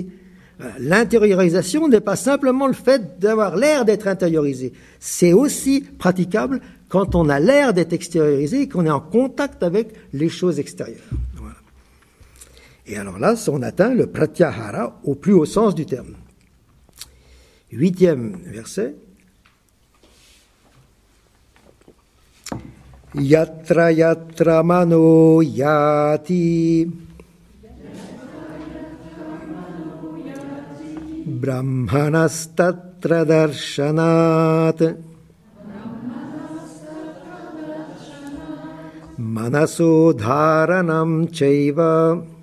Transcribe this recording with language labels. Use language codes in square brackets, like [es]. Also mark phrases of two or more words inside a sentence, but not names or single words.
[fr] L'intériorisation n'est pas simplement le fait d'avoir l'air d'être intériorisé. C'est aussi praticable quand on a l'air d'être extériorisé et qu'on est en contact avec les choses extérieures. Voilà. Et alors là, on atteint le pratyahara au plus haut sens du terme. 8e verset. [sa] यत्र यत्र मनो याति ब्रह्मणस्तत्र दर्शनात् मनसो धारणं चैव